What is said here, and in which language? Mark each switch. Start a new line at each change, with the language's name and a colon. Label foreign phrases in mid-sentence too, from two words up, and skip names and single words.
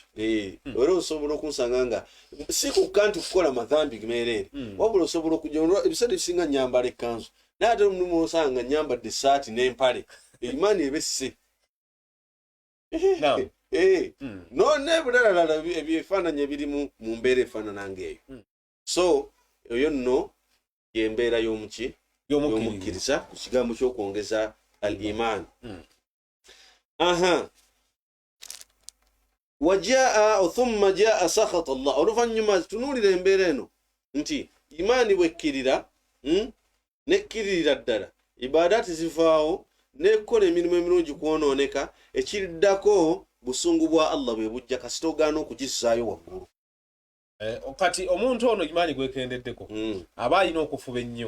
Ganda: Era osobola okunsanga nga si kukka nti kukola madhambi meereere, wabula osobola okujja ebiseera ebisinga nyambala ekkanzu naye ate omulimu osanga nyambadde essaati n'empale, imaani ebesse. N'ebulalalala ebyefaananyi ebirimu mu mbeera efaanana ng'eyo. So eyo nno y'embeera y'omukkiriza ku kigambo ky'okwongeza
Arabic: الإيمان. ثم جاء سخط الله.
Ganda: Oluvannyuma tunuulira embeera eno nti imaani bwekkirira nekkiririra ddala, ibaadaati zivaawo, n'ekukola emirimu emirungi kwonooneka, ekiriddako busungu bwa Allah bwe bujja kasita ogaana okugissaayo waggulu. Kati omuntu ono imaani gwekendeddeko aba alina okufuba ennyo,